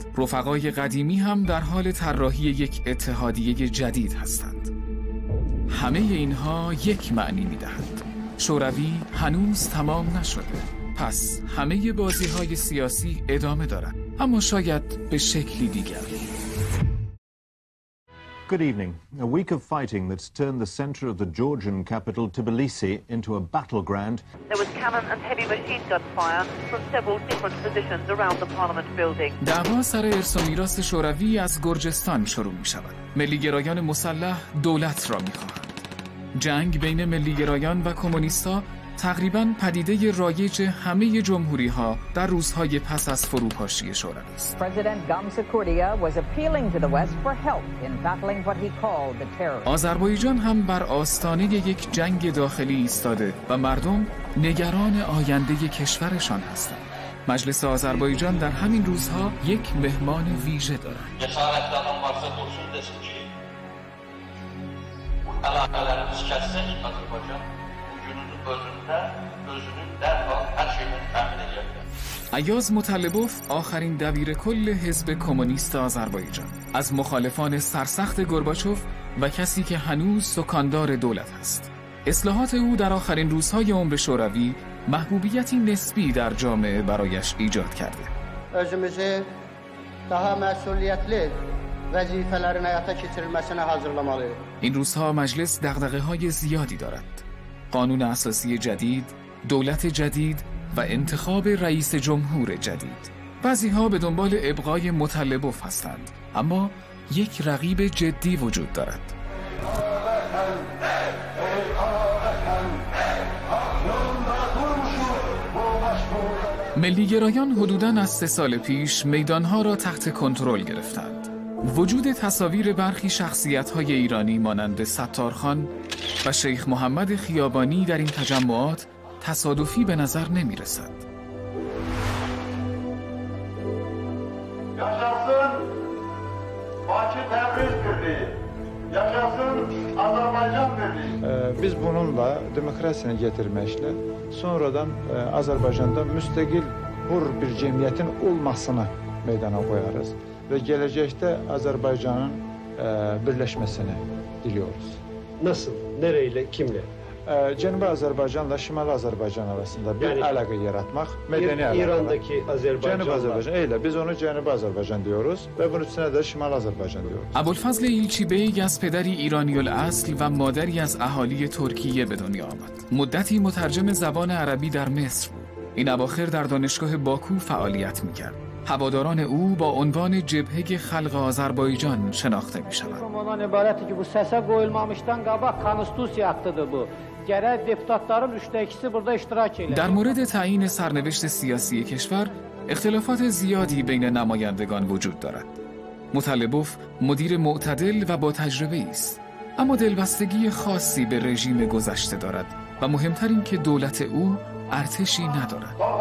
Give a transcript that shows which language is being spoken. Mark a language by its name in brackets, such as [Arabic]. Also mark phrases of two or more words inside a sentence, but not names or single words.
[Persian] رفقای قدیمی هم در حال طراحی یک اتحادیه جدید هستند. همه اینها یک معنی می‌دهند: شوروی هنوز تمام نشده. پس همه بازی‌های سیاسی ادامه دارند، اما شاید به شکلی دیگر. [English] Good evening. A week of fighting that's turned the center of the Georgian capital, Tbilisi, into a battleground. There was cannon and heavy machine gun fire from several different positions around the parliament building. [Persian] دعوا سر ارث و میراث شوروی از گرجستان شروع می شود. ملیگرایان مسلح دولت را می خواهند. جنگ بین ملیگرایان و کمونیست‌ها تقریباً پدیده رایج همه جمهوری‌ها در روزهای پس از فروپاشی شوروی است. آذربایجان هم بر آستانه یک جنگ داخلی ایستاده و مردم نگران آینده کشورشان هستند. مجلس آذربایجان در همین روزها یک مهمان ویژه دارد. [Azerbaijani] Əlaqələrimiz kəssək, Azərbaycan bugünün özündə özünün dərhal hər şeyini təmin edəcəkdir. [Persian] ایاز مطلبوف آخرین دبیر کل حزب کمونیست آذربایجان، از مخالفان سرسخت گورباچوف و کسی که هنوز سکاندار دولت است. اصلاحات او در آخرین روزهای عمر شوروی محبوبیتی نسبی در جامعه برایش ایجاد کرده. [Azerbaijani] Özümüzü daha məsuliyyətli vəzifələrin həyata keçirilməsinə hazırlamalıyıq. [Persian] این روزها مجلس دغدغه‌های زیادی دارد. قانون اساسی جدید، دولت جدید و انتخاب رئیس جمهور جدید. بعضی‌ها به دنبال ابقای مطلبوف هستند، اما یک رقیب جدی وجود دارد. ملیگرایان حدوداً از 3 سال پیش میدانها را تحت کنترل گرفتند. وجود تصاویر برخی شخصیت‌های ایرانی مانند ستارخان و شیخ محمد خیابانی در این تجمعات تصادفی به نظر نمی‌رسد. [Azerbaijani] Yaşasın Bakı Təbriz birliği. Yaşasın Azərbaycan birliği. Biz bununla demokrasiyani getirməklə sonradan Azərbaycanda müstəqil hür bir cəmiyyətin olmasını meydana qoyarız və gələcəkdə Azərbaycanın birləşməsini diliyoruz. [Turkish] Nasıl? Nereyle? Kimle? [Azerbaijani] Cənubi Azərbaycanla Şimali Azərbaycan arasında bir əlaqə yaratmaq, mədəni əlaqə. İran'daki Azərbaycanla. Cənubi Azərbaycan, elə biz onu Cənubi Azərbaycan diyoruz və bunun üstünə də Şimali Azərbaycan diyoruz. [Persian] ابوالفضل ایلچی بیگ از پدری ایرانی الاصل و مادری از اهالی ترکیه به دنیا آمد. مدتی مترجم زبان عربی در مصر بود. این اواخر در دانشگاه باکو فعالیت می‌کرد. هواداران او با عنوان جبهه خلق آذربایجان شناخته می‌شوند. [Azerbaijani] Ondan ibarətdir ki, bu səsə qoyulmamışdan qabaq konstitusiya aktıdır bu. Gərək deputatların 3də 2-si burada iştirak edir. [Persian] در مورد تعیین سرنوشت سیاسی کشور اختلافات زیادی بین نمایندگان وجود دارد. مطلبوف مدیر معتدل و با تجربه است، اما دلبستگی خاصی به رژیم گذشته دارد و مهمتر این که دولت او ارتشی ندارد.